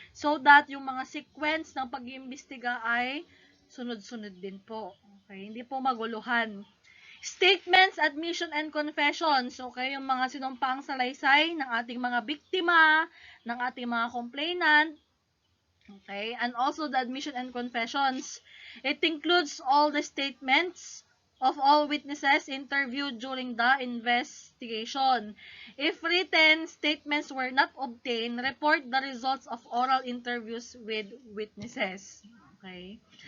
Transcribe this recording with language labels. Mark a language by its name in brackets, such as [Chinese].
[English] So that [Filipino] yung mga sequence ng pag-iimbestiga ay sunod-sunod din po. Okay? Hindi po maguluhan. [English] Statements, admission, and confessions. Okay? [Filipino] Yung mga sinumpaang salaysay ng ating mga biktima, ng ating mga complainant. [English] Okay? And also the admission and confessions. It includes all the statements, of all witnesses interviewed during the investigation. If written statements were not obtained, report the results of oral interviews with witnesses. Okay.